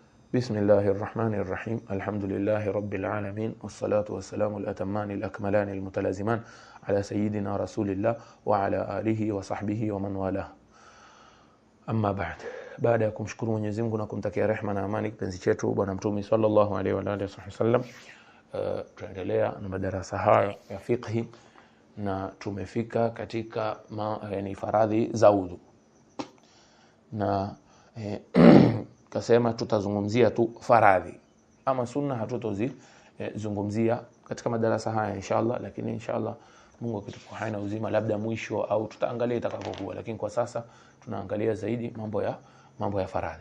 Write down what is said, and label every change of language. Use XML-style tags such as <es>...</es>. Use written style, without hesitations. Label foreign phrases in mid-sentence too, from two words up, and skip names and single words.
<ar>بسم الله الرحمن الرحيم الحمد لله رب العالمين والصلاة والسلام الأتمان الأكملان المتلازمان على سيدنا رسول الله وعلى آله وصحبه ومن والاه. أما بعد</ar> <sw>ya kumshukuru Mwenyezi Mungu na kumtakia rehema na amani kipenzi chetu bwana Mtume</sw> <ar>صلى الله عليه وعلى آله وسلم,</ar> <sw>tuendelea na madarasa haya ya fiqh na tumefika katika faradhi za udhu na kasema tutazungumzia tu faradhi, ama sunna hatutozizungumzia katika madarasa haya inshallah, lakini inshallah Mungu akitupa hai na uzima labda mwisho au tutaangalia itakavyokuwa, lakini kwa sasa tunaangalia zaidi mambo ya faradhi.</sw>